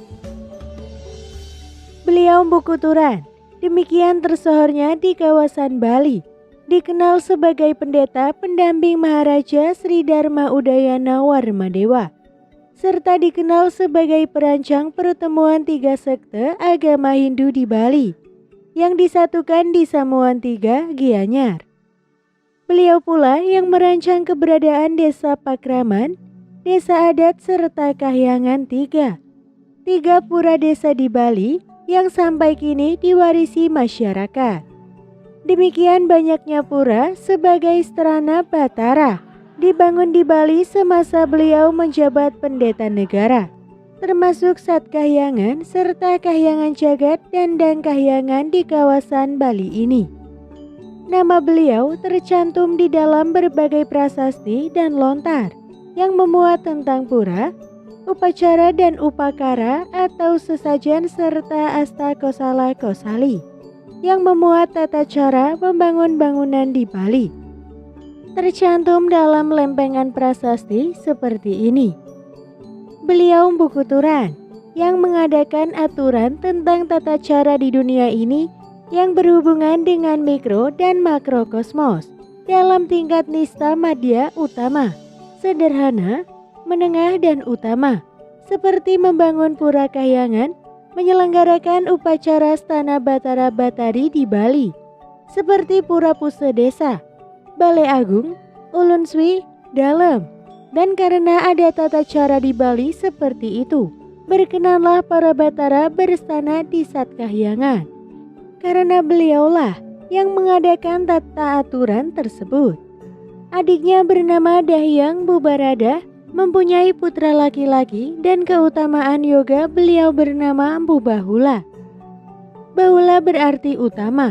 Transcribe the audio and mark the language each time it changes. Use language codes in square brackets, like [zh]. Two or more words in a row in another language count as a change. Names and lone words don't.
[id] Beliau Mpu Kuturan, demikian tersohornya di kawasan Bali, dikenal sebagai pendeta pendamping Maharaja Sri Dharma Udayana Warmadewa, serta dikenal sebagai perancang pertemuan 3 sekte agama Hindu di Bali yang disatukan di Samuan 3, Gianyar. Beliau pula yang merancang keberadaan Desa Pakraman, Desa Adat serta Kahyangan 3 pura desa di Bali yang sampai kini diwarisi masyarakat. Demikian banyaknya pura sebagai Strana Batara dibangun di Bali semasa beliau menjabat pendeta negara, termasuk Sat Kahyangan serta Kahyangan Jagat dan Dang Kahyangan di kawasan Bali ini. Nama beliau tercantum di dalam berbagai prasasti dan lontar yang memuat tentang pura, upacara dan upakara atau sesajen serta asta kosala kosali yang memuat tata cara membangun bangunan di Bali. Tercantum dalam lempengan prasasti seperti ini. Beliau Mpu Kuturan yang mengadakan aturan tentang tata cara di dunia ini yang berhubungan dengan mikro dan makrokosmos dalam tingkat nista madya utama, sederhana, menengah dan utama, seperti membangun pura Kahyangan, menyelenggarakan upacara Stana Batara Batari di Bali, seperti Pura Pusedesa, Balai Agung, Ulun Swi, Dalem. Dan karena ada tata cara di Bali seperti itu, berkenanlah para Batara berstana di Sat Kahyangan. Karena beliaulah yang mengadakan tata aturan tersebut. Adiknya bernama Dahyang Mpu Barada, mempunyai putra laki-laki dan keutamaan yoga beliau bernama Mpu Bahula. Bahula berarti utama.